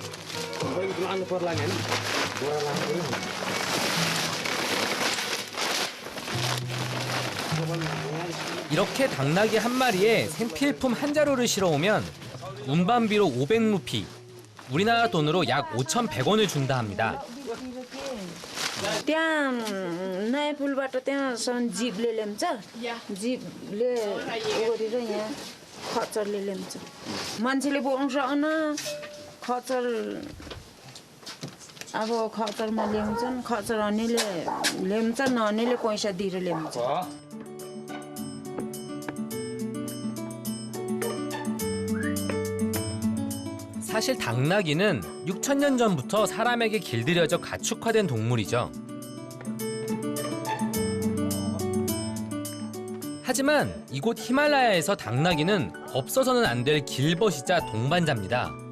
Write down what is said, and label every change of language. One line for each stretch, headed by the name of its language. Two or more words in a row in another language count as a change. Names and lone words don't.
Korean: 이렇게 당나귀 한 마리에 생필품 한 자루를 실어오면 운반비로 500루피, 우리나라 돈으로 약 5,100원을 준다 합니다.
Nepali: त्यहाँ नयाँ पुलबाट त्यहाँसम्म जिपले ल्याउँछ जिपले गरेर यहाँ खच्चरले ल्याउँछ मान्छेले बोक्नु सक्दैन खच्चर अब खच्चरमा ल्याउँछन् खच्चर हनेले ल्याउँछ नहनेले पैसा दिएर ल्याउँछ
Korean: 사실 당나귀는 6,000년 전부터 사람에게 길들여져 가축화된 동물이죠. 하지만 이곳 히말라야에서 당나귀는 없어서는 안 될 길벗이자 동반자입니다.